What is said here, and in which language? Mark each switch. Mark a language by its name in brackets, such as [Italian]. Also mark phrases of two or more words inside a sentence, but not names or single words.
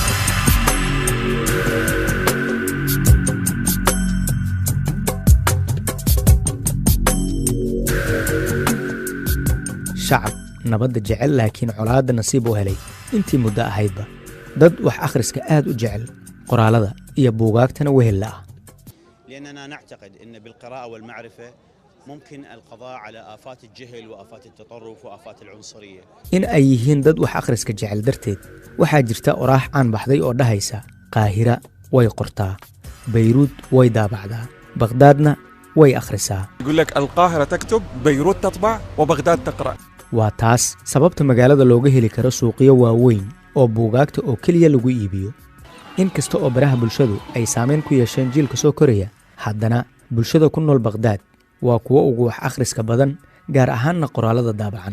[Somali] shacab nabadda jecel laakiin colaadda nasiib u helay intii muddo ahaydba. dad wax akhriska aad u jecel qoraalada iyo buugaagtana wehel ah. [Arabic] لأننا نعتقد أن بالقراءة والمعرفة ممكن القضاء على آفات الجهل وآفات التطرف وآفات العنصرية. [Somali] in ay yihiin dad wax akhriska jecel darteed waxaa jirta oraax aan baxday oo dhahaysa qaahira way qortaa, bayruud way daabacdaa, baqdaadna way akhrisaa. [Arabic] يقول لك القاهرة تكتب، بيروت تطبع، وبغداد تقرأ. [Somali] waa taas sababta magaalada looga heli karo suuqyo waaweyn oo buugaagta oo keliya lagu iibiyo. in kasta oo baraha bulshadu ay saameyn ku yeesheen jiilka soo koraya, haddana bulshada ku nool Baqdaad waa kuwo ugu wax akhriska badan, gaar ahaanna qoraalada daabacan.